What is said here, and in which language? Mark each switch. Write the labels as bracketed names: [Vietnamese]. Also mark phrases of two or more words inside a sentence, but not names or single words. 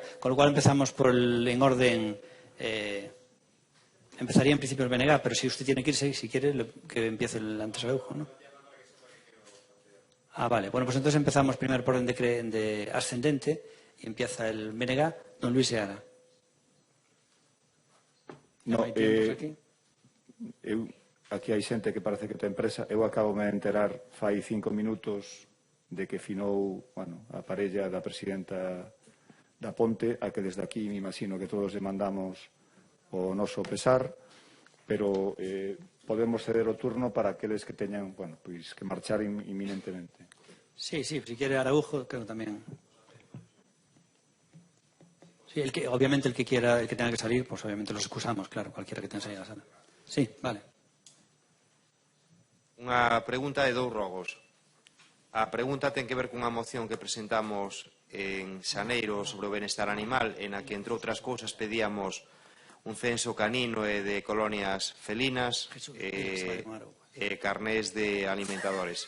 [Spanish] Con lo cual empezamos en orden... Empezaría en principio el BNG, pero si usted tiene que irse, si quiere, que empiece el antes Araujo, ¿no? Vale. Bueno, pues entonces empezamos primero por orden de ascendente y empieza el BNG. Don Luis Seara. [Galician] No, aquí hai xente que parece que ten presa. Eu acabo de enterar fai 5 minutos de que finou, a parella da presidenta da Ponte, a que desde aquí me imagino que todos lle mandamos o noso pesar, pero podemos ceder o turno para aqueles que teñan, pois que marchar inminentemente. [Spanish] Sí, si quiere Araujo, creo tamén. Sí, obviamente el que tenga que salir, pues obviamente los excusamos, claro, cualquiera que tenga que salir a la sala. Sí, vale. [Galician] Unha pregunta e 2 rogos. A pregunta ten que ver cunha moción que presentamos en xaneiro sobre o benestar animal, en a que, entre outras cousas, pedíamos un censo canino e de colonias felinas e carnés de alimentadores.